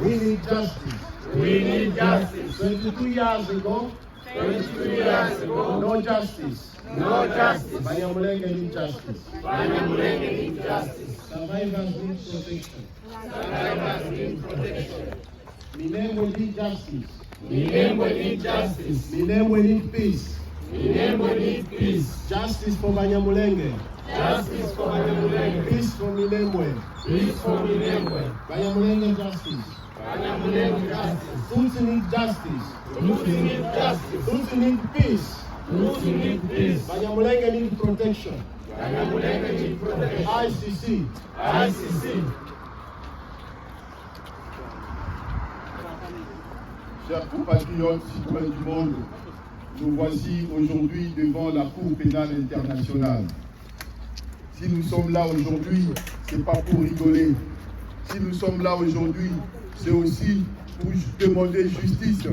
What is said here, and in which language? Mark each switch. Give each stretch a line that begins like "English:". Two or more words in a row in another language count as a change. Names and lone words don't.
English: We need justice. We need justice. 22 years ago, 22 years ago, no justice. no justice. Abanyamulenge need justice. Abanyamulenge need justice. Survivors need protection. Survivors need protection. Minembwe need justice. Minembwe need justice. Minembwe need peace. Minembwe need peace. Justice for Abanyamulenge. Justice for Abanyamulenge. Peace for Minembwe. Peace for Minembwe. Abanyamulenge justice. Abanyamulenge justice. Tutsi need justice. Tutsi need justice. Tutsi need peace. Tutsi need peace. Abanyamulenge need protection. Abanyamulenge need protection. ICC. ICC.
French: Chers compatriotes citoyens du monde, nous voici aujourd'hui devant la Cour pénale internationale. Si nous sommes là aujourd'hui, ce n'est pas pour rigoler. Si nous sommes là aujourd'hui, c'est aussi pour demander justice.